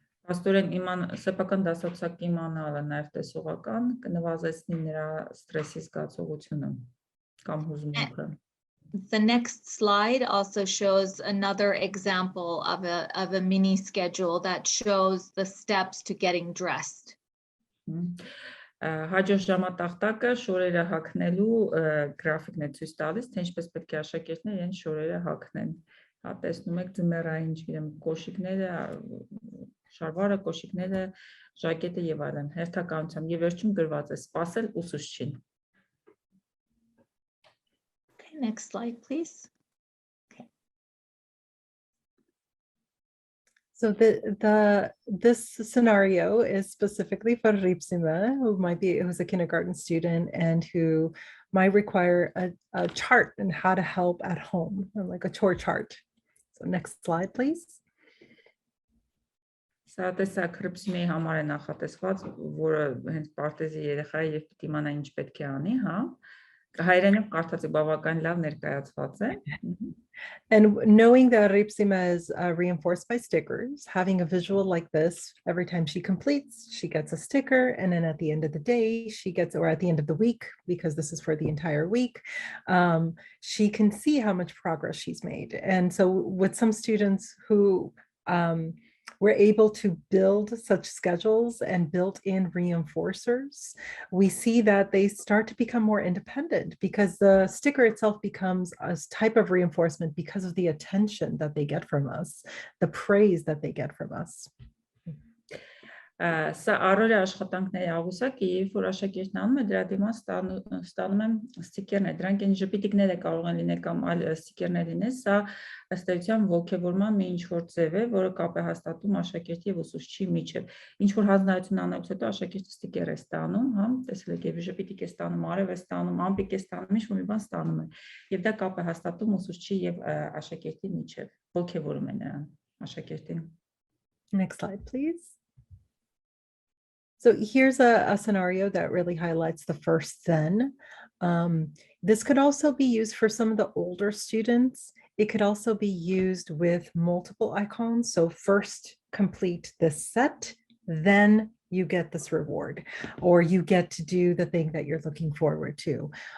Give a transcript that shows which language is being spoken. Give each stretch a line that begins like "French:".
Armenian: Աստորեն սեփական դասացակ իմանալը նաև տեսողական կնվազեցնի նրա ստրեսի զգացողությունը կամ հուզմունքը.
English: The next slide also shows another example of a mini schedule that shows the steps to getting dressed.
Armenian: Հաջորդ ժամատախտակը շորերը հագնելու գրաֆիկն է ցույց տալիս, թե ինչպես պետք է աշակերտները իրենց շորերը հագնեն։ Հա տեսնում եք ձմեռային, չգիտեմ, կոշիկները, շարվարը, կոշիկները, ժակետը եւ այլն, հերթականությամբ եւ վերջում գրված է սպասել ուսուցչին։
English: Okay, next slide, please. Okay. So this scenario is specifically for Ripsima, who's a kindergarten student and who might require a chart on how to help at home, like a chore chart. So next slide, please.
Armenian: Սա տեսակ Ripsima-ի համար է նախատեսված, որը հենց պարտեզի երեխայի եւ պիտի իմանա ինչ պետք է անի, հա։ Հայերենով կարդացի բավական լավ ներկայացված է.
English: And knowing that Ripsima is reinforced by stickers, having a visual like this, every time she completes, she gets a sticker. And then at the end of the day, or at the end of the week, because this is for the entire week, she can see how much progress she's made. And so with some students who we're able to build such schedules and built-in reinforcers, we see that they start to become more independent because the sticker itself becomes a type of reinforcement because of the attention that they get from us, the praise that they get from us.
Armenian: Սա առօրյա աշխատանքների աղյուսակը, երբ որ աշակերտն անում է, դրա դիմաց ստանում եմ ստիկերներ, դրանք են ժպիտիկներ կարող են լինել կամ այլ ստիկերներ լինել, սա ըստ էության ոգևորման մի ինչ-որ ձև է, որը կապ է հաստատում աշակերտի եւ ուսուցչի միջեւ։ Ինչ-որ հանձնարարություն անելուց հետո աշակերտը ստիկեր է ստանում, հա, տեսել եք, եւ ժպիտիկ է ստանում, արև է ստանում, ամպիկ է ստանում, ինչ-որ մի բան ստանում է։ Եվ դա կապ է հաստատում ուսուցչի եւ աշակերտի միջեւ, ոգևորում է նրան, աշակերտին։
English: Next slide, please. So here's a scenario that really highlights the first then. This could also be used for some of the older students. It could also be used with multiple icons. So first complete this set, then you get this reward, or you get to do the thing that you're looking forward to.